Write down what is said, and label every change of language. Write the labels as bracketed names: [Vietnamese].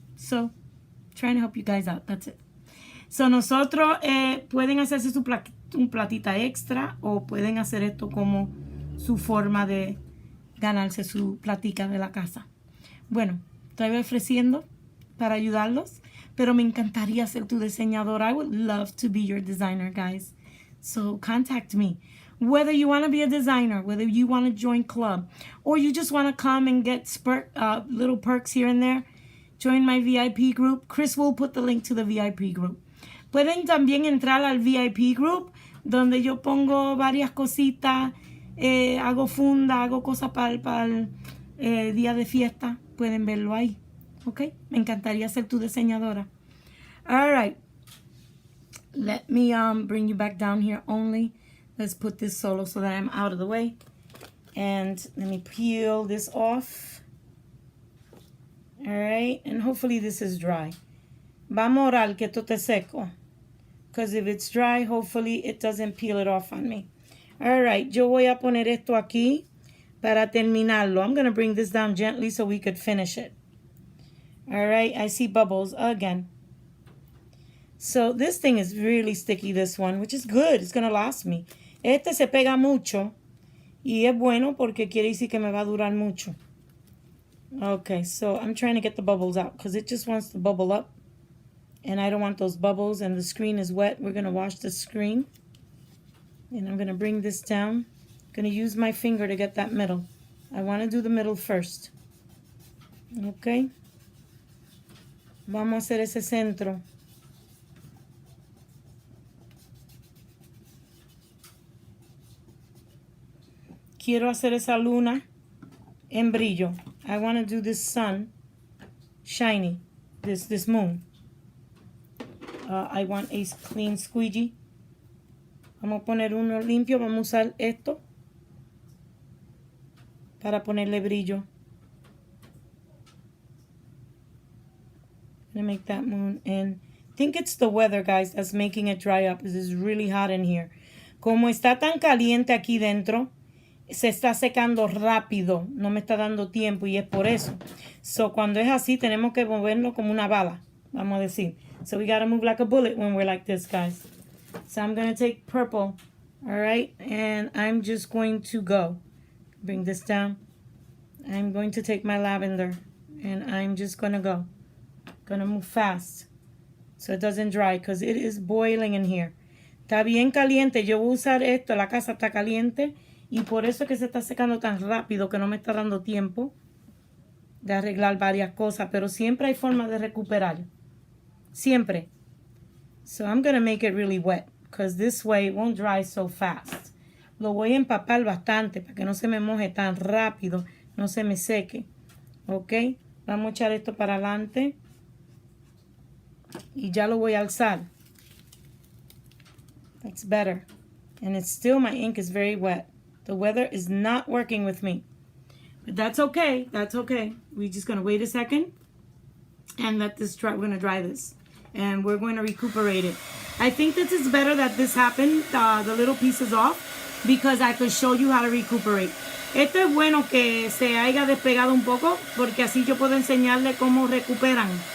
[English] So trying to help you guys out. That's it. [Spanish] So nosotros pueden hacerse su platita extra o pueden hacer esto como su forma de ganarse su platica de la casa. Bueno, estoy ofreciendo para ayudarlos, pero me encantaría ser tu diseñador. [English] I would love to be your designer, guys. So contact me. Whether you want to be a designer, whether you want to join club, or you just want to come and get little perks here and there, join my VIP group. Chris will put the link to the VIP group. [Spanish] Pueden también entrar al VIP group, donde yo pongo varias cositas, hago funda, hago cosas para el día de fiesta. Pueden verlo ahí. ¿Ok? Me encantaría ser tu diseñadora. [English] All right. Let me bring you back down here only. Let's put this solo so that I'm out of the way. And let me peel this off. All right. And hopefully this is dry. [Spanish] Vamos a orar que esto esté seco. [English] Because if it's dry, hopefully it doesn't peel it off on me. All right. [Spanish] Yo voy a poner esto aquí para terminarlo. [English] I'm going to bring this down gently so we could finish it. All right. I see bubbles again. So this thing is really sticky, this one, which is good. It's going to last me. [Spanish] Este se pega mucho. Y es bueno porque quiere decir que me va a durar mucho. [English] Okay, so I'm trying to get the bubbles out because it just wants to bubble up. And I don't want those bubbles and the screen is wet. We're going to wash the screen. And I'm going to bring this down. I'm going to use my finger to get that middle. I want to do the middle first. Okay. [Spanish] Vamos a hacer ese centro. Quiero hacer esa luna en brillo. [English] I want to do this sun shiny. This moon. I want a clean squeegee. [Spanish] Vamos a poner uno limpio. Vamos a usar esto para ponerle brillo. [English] I'm gonna make that moon. And I think it's the weather, guys, that's making it dry up. This is really hot in here. [Spanish] Como está tan caliente aquí dentro, se está secando rápido. No me está dando tiempo y es por eso. So, cuando es así, tenemos que moverlo como una bala. Vamos a decir. [English] So we gotta move like a bullet when we're like this, guys. So I'm gonna take purple, all right, and I'm just going to go. Bring this down. I'm going to take my lavender, and I'm just gonna go. Gonna move fast, so it doesn't dry, because it is boiling in here. [Spanish] Está bien caliente. Yo voy a usar esto. La casa está caliente, y por eso es que se está secando tan rápido que no me está dando tiempo de arreglar varias cosas, pero siempre hay forma de recuperar. Siempre. [English] So I'm going to make it really wet because this way it won't dry so fast. [Spanish] Lo voy a empapar bastante para que no se me moje tan rápido, no se me seque. Ok. Vamos a echar esto para adelante. Y ya lo voy a alzar. [English] That's better. And it's still, my ink is very wet. The weather is not working with me. But that's okay. That's okay. We're just going to wait a second and let this dry. We're going to dry this. And we're going to recuperate it. I think this is better that this happened, the little pieces off, because I could show you how to recuperate. [Spanish] Esto es bueno que se haya despegado un poco, porque así yo puedo enseñarle cómo recuperan.